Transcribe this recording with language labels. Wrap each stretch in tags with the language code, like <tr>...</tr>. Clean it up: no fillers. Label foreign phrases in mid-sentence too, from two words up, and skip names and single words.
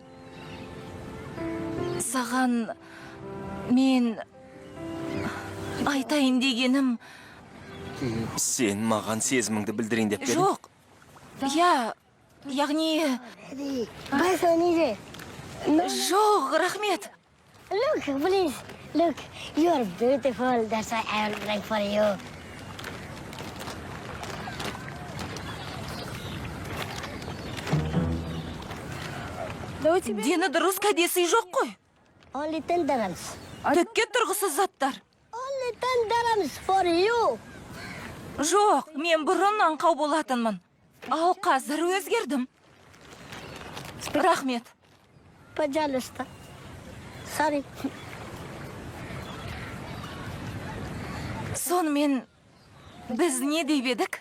<kk>Саған мен айтайын дегенім... Сен маған сезіміңді білдірейін деп пе едің? Жоқ. Яғни... Жоқ, рахмет.</kk> <en>Look, please. Look, you're beautiful. That's why I will pray for you.</en> <kk>Дені дұрыс кәдесі жоқ қой.</kk> <en>Only 10 dirhams.</en> <kk>Түкке тұрғысыз заттар.</kk> <en>Only 10 dirhams for you.</en> <kk>Жоқ, мен бұрын аңқау болатынмын. Ал қазір өзгердім. Рахмет. Пожалуйста. Sorry. Сонымен біз не деп едік?</kk>